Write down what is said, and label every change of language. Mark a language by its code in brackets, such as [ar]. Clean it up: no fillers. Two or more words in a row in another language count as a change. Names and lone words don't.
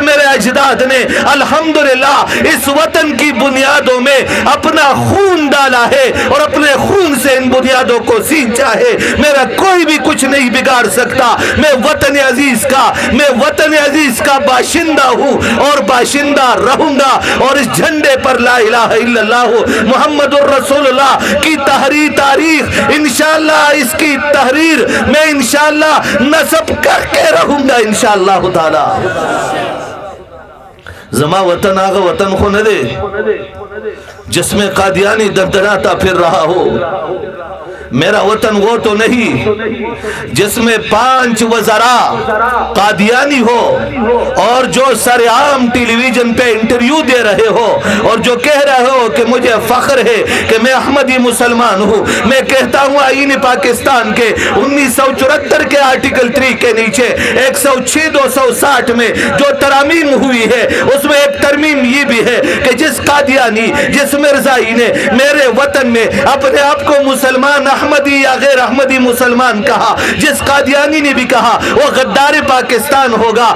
[ur] میرے اجداد نے [ar] الحمدللہ [ur] اس وطن کی بنیادوں میں اپنا خون ڈالا ہے اور اپنے خون سے ان بنیادوں کو سینچا ہے میرا کوئی بھی کچھ نہیں بگاڑ سکتا میں وطن عزیز کا باشندہ ہوں اور باشندہ رہوں گا اور اس جھنڈے پر [ar] لا الہ الا اللہ محمد الرسول اللہ [ur] کی تحریر تاریخ [ar] انشاءاللہ [ur] اس کی تحریر میں [ar] انشاءاللہ [ur] نصب کر کے رہوں گا [ar] انشاءاللہ تعالی [ps] زما وطن آغا وطن خو ندے [ur] جس میں قادیانی دردراتا پھر رہا ہو میرا وطن وہ تو نہیں جس میں 5 وزرا قادیانی ہو اور جو سرعام ٹیلیویژن پہ انٹرویو دے رہے ہو اور جو کہہ رہے ہو کہ مجھے فخر ہے کہ میں احمدی مسلمان ہوں. میں کہتا ہوں آئین پاکستان کے 1974 کے آرٹیکل 3 کے نیچے 106-260 میں جو ترمیم ہوئی ہے اس میں ایک ترمیم یہ بھی ہے کہ جس قادیانی جس مرزائی نے میرے وطن میں اپنے آپ کو مسلمان احمدی یا غیر احمدی مسلمان کہا، جس قادیانی نے بھی کہا وہ غدار پاکستان ہوگا.